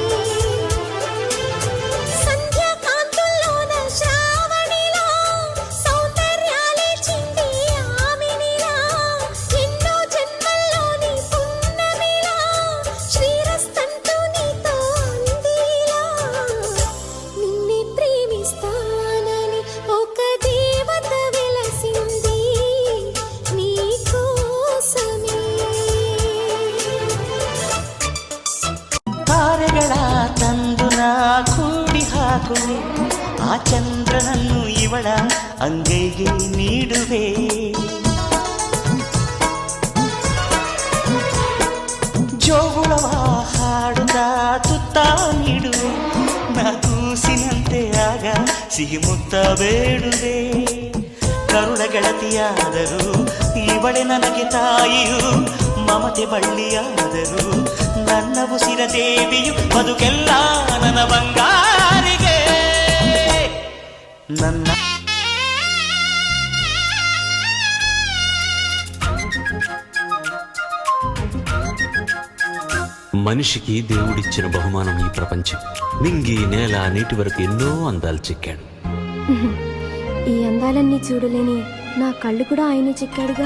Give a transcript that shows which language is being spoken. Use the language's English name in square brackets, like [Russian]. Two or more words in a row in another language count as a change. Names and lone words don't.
[Telugu] సంధ్యాకాంతుల్లోన శ్రావణిలా సౌందర్యాలే చింది ఆమెనిలా, ఎన్నో జన్మల్లోని పున్నమిలా శ్రీరస్తంటూ నీతో అందిలా, నిన్నే ప్రేమిస్తానని ఒక దేవత వెలసింది నీ కోసమే. [Kannada] ತಾರೆಗಳ ತಂದುನ ಕೂಡಿ ಹಾಕುವೆ, ಆ ಚಂದ್ರನನ್ನು ಇವಳ ಅಂಗೈಗೆ ನೀಡುವೆ. ಜೋಗುಳವ ಹಾಡುತ್ತ ತುತ್ತ ನೀಡುವೆ, ನಾ ಕೂಸಿನಂತೆ ಆಗ ಸಿಹಿ ಮುತ್ತ ಬೇಡುವೆ. ಕರುಳ ಗೆಳತಿಯಾದರೂ ಇವಳೆ ನನಗೆ ತಾಯಿಯು, ಮಮತೆ ಬಳ್ಳಿಯಾದರೂ ನನ್ನ ಉಸಿರ ದೇವಿಯು, ಬದುಕೆಲ್ಲ ನನ್ನ ಬಂಗಾರಿಗೆ ನನ್ನ. [Telugu] మనిషికి దేవుడిచ్చిన బహుమానం ఈ ప్రపంచం. నింగి నేల నీటి వరకు ఎన్నో అందాలు చిక్కాడు. ఈ అందాలన్నీ చూడలేని నా కళ్ళు కూడా ఆయన చిక్కాడుగా.